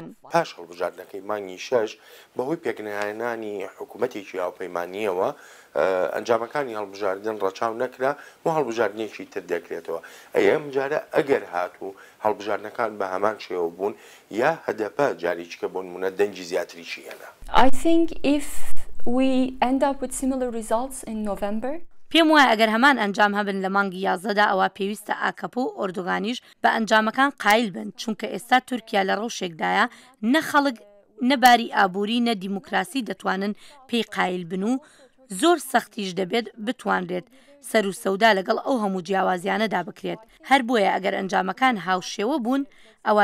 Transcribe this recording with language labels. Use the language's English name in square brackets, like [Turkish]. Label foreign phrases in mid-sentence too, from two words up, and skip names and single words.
[Central Kurdish] پاش هەڵبژاردنەکەی مانگی 6 بەهۆی پێکنهێنانی حکوومەتێکی هاوپەیمانیەوە ئەنجامەکانی هەڵبژاردن ڕەچاو نەکرا و هەڵبژاردنێکی تر دەکرێتەوە. ئەم جارە ئەگەر هاتوو هەڵبژاردنەکان بە هەمان شێوە بوون یا هەدەپە جارێکیکە بۆ نمونە دەنگی زیاتریشی هێنا. [English] I think if We end up with similar results in November. [Central Kurdish] پێم وایە ئەگەر هەمان ئەنجام هەبن لە مانگی 11دا ئەوە پێویستە ئاکەپۆ و ئۆردۆغانیش بە ئەنجامەکان قایل بن چونکە ئێستا تورکیا لە ڕەوشێکدایە نە خەڵک نەباری ئابووری نە دیموکراسی دەتوانن پێی قایل بن و زۆر سەختیش دەبێت بتوانرێت سەر و سەودا لەگەڵ ئەو هەموو جیاوازیانەدا بکرێت هەر بۆیە ئەگەر ئەنجامەکان هاوشێوە بوون ئەوە